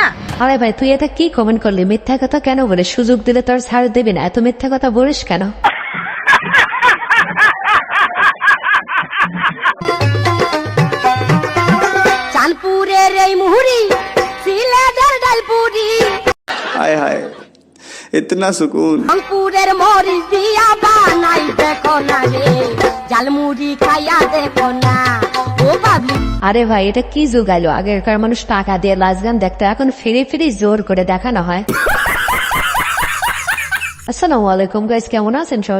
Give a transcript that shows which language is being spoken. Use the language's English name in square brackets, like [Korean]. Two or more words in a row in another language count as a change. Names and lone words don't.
[Bangla] আরে ভাই, তুই এটা কি কমেন্ট করলি? মিথ্যা কথা কেন বলে? সুযোগ দিলে তোর ছাড় দেবি না, এত মিথ্যা কথা বলিস কেন? চাঁদপুরের এই মুহুরি সিলেটের ডালপুরি [Hindi] हाय हाय इतना सुकून। [Bangla] রংপুরের মরিচ দিয়া বানাই দেখো না রে, জালমুড়ি খাইয়া দেখো না ও বাবলি। আরে ভাই, এটা কি যুগ আইলো? আগেরকার মানুষ টাকা দিয়ে লাশ গান দেখতো, এখন ফিরে ফিরে জোর করে দেখানো হয়। [Arabic] السلام عليكم [Bangla] গাইস, কেমন আছেন সবাই?